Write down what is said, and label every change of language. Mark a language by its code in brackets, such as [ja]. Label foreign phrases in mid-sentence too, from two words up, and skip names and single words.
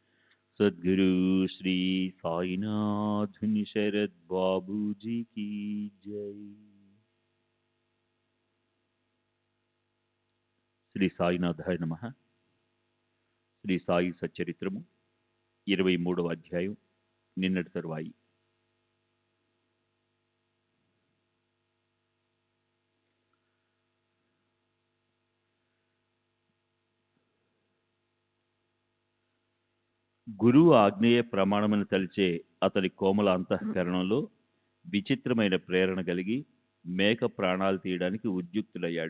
[hi] सद्गुरु श्री साईनाथ शरद बाबू जी की जय। [te] శ్రీ సాయినాథాయ నమః. శ్రీ సాయి సచ్చరిత్రము 23వ అధ్యాయం నిన్నటి తరువాయి. గురువు ఆజ్ఞేయ ప్రమాణమని తలిచే అతని కోమల అంతఃకరణంలో విచిత్రమైన ప్రేరణ కలిగి మేక ప్రాణాలు తీయడానికి ఉద్యుక్తులయ్యాడు.